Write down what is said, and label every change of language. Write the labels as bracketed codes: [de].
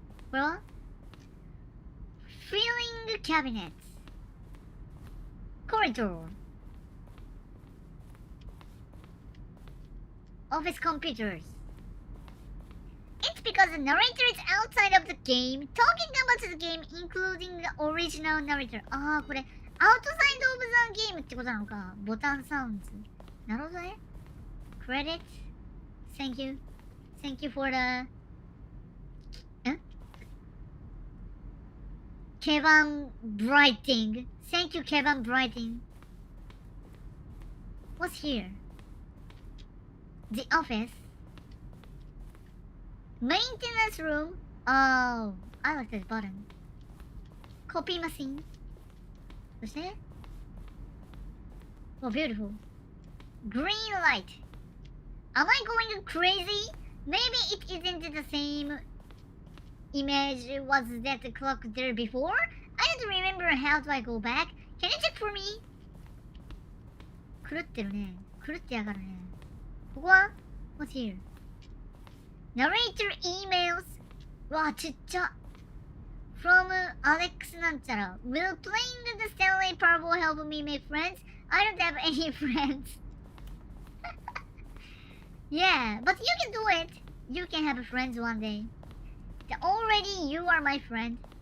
[ja] これは [en] Filling cabinets. Corridor. Office computers. It's because the narrator is outside of the game, talking about the game, including the original narrator. [ja] ああ、これ、 [en] outside of the game [ja] ってことなのか。ボタンサウンズ。なるほどね。 [en] Credits. Thank you. Thank you for the... Kevin Brighting. Thank you, Kevin Brighting. What's here? The office. Maintenance room. Oh, I like this button. Copy machine. What's that? Oh, beautiful. Green light. Am I going crazy? Maybe it isn't the same image. Was that the clock there before? I don't remember. How do I go back? Can you check for me? [ja] 狂ってるね。狂ってやがるね。ここは [en] What's here? Narrator emails. [ja] わあ、ちっちゃ。 [en] From Alex [ja] なんちゃら。 [en] Will playing the Stanley Parable help me make friends? I don't have any friends. Yeah, but you can do it. You can have friends one day. Already you are my friend.